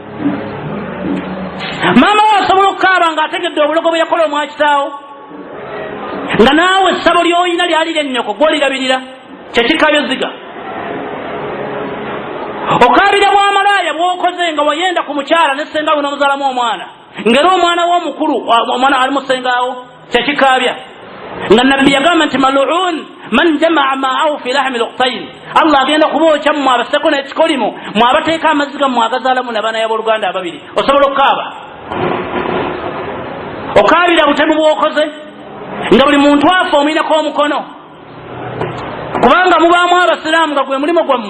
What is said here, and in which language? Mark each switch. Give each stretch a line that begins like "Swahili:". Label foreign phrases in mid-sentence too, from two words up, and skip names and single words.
Ganda: Maama we asobola okukaaba ng'ategedde obulogo bwe yakola omwakitaawo, nga naawe essabo ly'olina lyalira ennyoko gw'olirabirira, kye kikaabya ezziga. Okaabira bw'amalaaya bw'okoze nga wayenda ku mukyala ne ssenga we n'omuzaalamu omwana, ng'era omwana w'omukulu omwana ali mu ssengaawo, kye kikaabya. Nga nabbi yagamba nti
Arabic: ملعون من جمع ماءه في لحم أختين,
Ganda: Allah agenda kubookya mmwe abaseko n'ekikolimu, mmwe abateeka amaziga mmwe agazaalamu n'abaana y'abooluganda ababiri. Osobola okukaaba, okaabira butemu bw'okoze nga buli muntu afa omulinako omukono, kubanga mubaamu abasiraamu nga gwe mulimo gwammwe.